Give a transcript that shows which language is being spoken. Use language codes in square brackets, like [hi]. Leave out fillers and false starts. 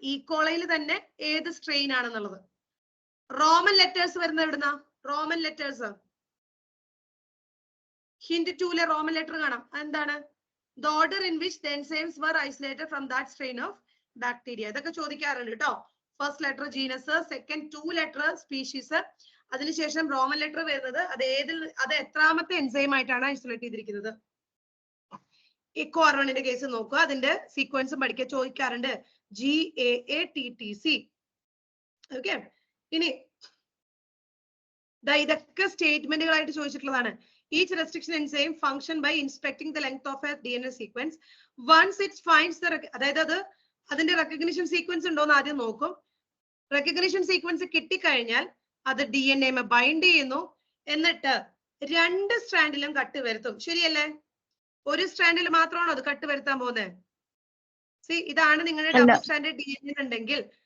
[ml] ഈക്കോളയിൽ തന്നെ ഏത് സ്ട്രെയിൻ ആണെന്നുള്ളത്. റോമൻ ലെറ്റേഴ്സ് വരുന്നത് എവിടുന്നാ? Roman letters hint 2-ലെ Roman letter കാണാം. എന്താണ്? [en] The order in which the enzymes were isolated from that strain of bacteria. [ml] ഇതൊക്കെ ചോദിക്കാറുണ്ട് കേട്ടോ. First letter genus, second 2 letter species, അതിനുശേഷം റോമൻ ലെറ്റർ വരുന്നത് അത് എത്രാമത്തെ എൻസൈം ആയിട്ടാണ് ഐസൊലേറ്റ് ചെയ്തിരിക്കുന്നത്. എക്കോ R1-ന്റെ കേസ് നോക്കുക. അതിന്റെ സീക്വൻസും പഠിക്കാൻ ചോദിക്കാറുണ്ട്. GAATTC. ഓക്കെ. ഇനി ഇതൊക്കെ സ്റ്റേറ്റ്മെന്റുകളായിട്ട് ചോദിച്ചിട്ടുള്ളതാണ്. [en] Each restriction enzyme function by inspecting the length of a DNA sequence. Once it finds the [ml] അതായത് അതിന്റെ റെക്കഗ്നിഷൻ സീക്വൻസ് ഉണ്ടോന്ന് ആദ്യം നോക്കും. റെക്കഗ്നിഷൻ സീക്വൻസ് കിട്ടിക്കഴിഞ്ഞാൽ അത് DNA ബൈൻഡ് ചെയ്യുന്നു. എന്നിട്ട് രണ്ട് സ്ട്രാൻഡിലും കട്ട് വരുത്തും. ശരിയല്ലേ? ഒരു സ്ട്രാൻഡിൽ മാത്രമാണോ അത് കട്ട് വരുത്താൻ പോകുന്നത്? ഇതാണ് നിങ്ങളുടെ ഡബിൾ സ്ട്രാൻഡഡ് DNA ഉണ്ടെങ്കിൽ